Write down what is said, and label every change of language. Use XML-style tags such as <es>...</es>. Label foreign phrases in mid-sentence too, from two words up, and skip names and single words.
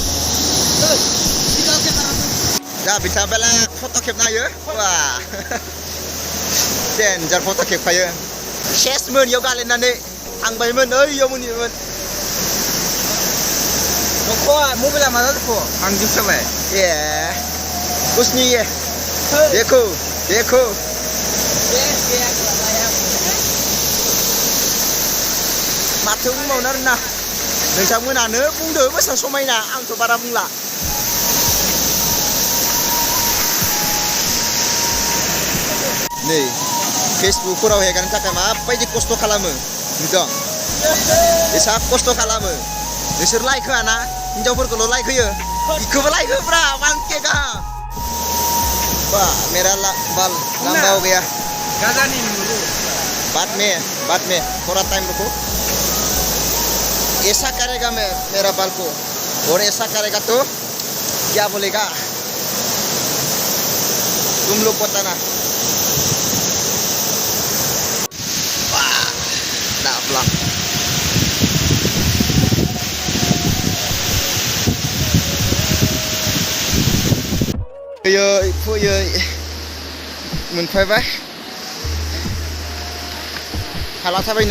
<brx>दा बिथाङा बेलेग फट' खेबनो हायो, वाह देन्जार फट' खेबखायो। सेसमोन इयाव गालिनानै थांबायमोन, ओइयाव मोनहैबायमोन। मबाइला मा जाखो? आं दिखाबाय।</brx> <hi>ए कुछ नहीं है, देखो</hi> <brx>माथो बुंबावनो आरोना, नोंथांमोनानो बुंदो बेसेबां समायना, आंथ' बारा बुंला। नै फेसबुकफोराव हेगारनो थाखाय माबायदि खस्थ' खालामो नुदों, एसा खस्थ' खालामो। नोंसोर लाइक होआ ना, हिनजावफोरखौल' लाइक होयो, बिखौबो लाइक होब्रा 1K गाहाम।</brx> <hi>वाह मेरा बाल लंबा हो गया। बाद में थोड़ा टाइम रुको। ऐसा करेगा मेरा बाल को, और ऐसा करेगा तो क्या बोलेगा तुम लोग बताना।</hi> <brx>वाह दाबला फैयै मोनफैबाय हाला थाबायनो।</brx>